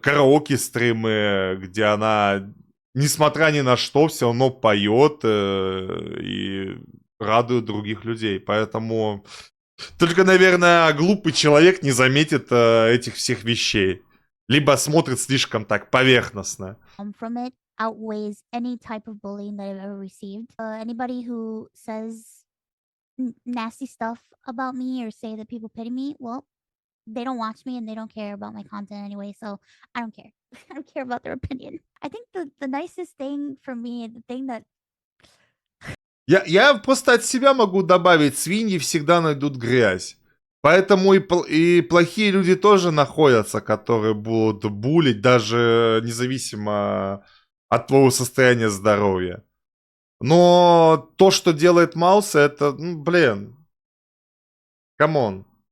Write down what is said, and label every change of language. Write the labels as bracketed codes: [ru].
[ru] Караоке-стримы, где она, несмотря ни на что, все равно поет и радует других людей. Поэтому только, наверное, глупый человек не заметит этих всех вещей. Либо смотрит слишком так поверхностно. [en] From it outweighs any type of bullying that I've ever received. Anybody who says nasty stuff about me or say that people pity me, well, they don't watch me and they don't care about my content anyway, so I don't care. I don't care about their opinion. I think the nicest thing for me, the thing that... [ru] Я просто от себя могу добавить, свиньи всегда найдут грязь. Поэтому и плохие люди тоже находятся, которые будут булить, даже независимо от твоего состояния здоровья. Но то, что делает Маус, это, ну, блин, камон.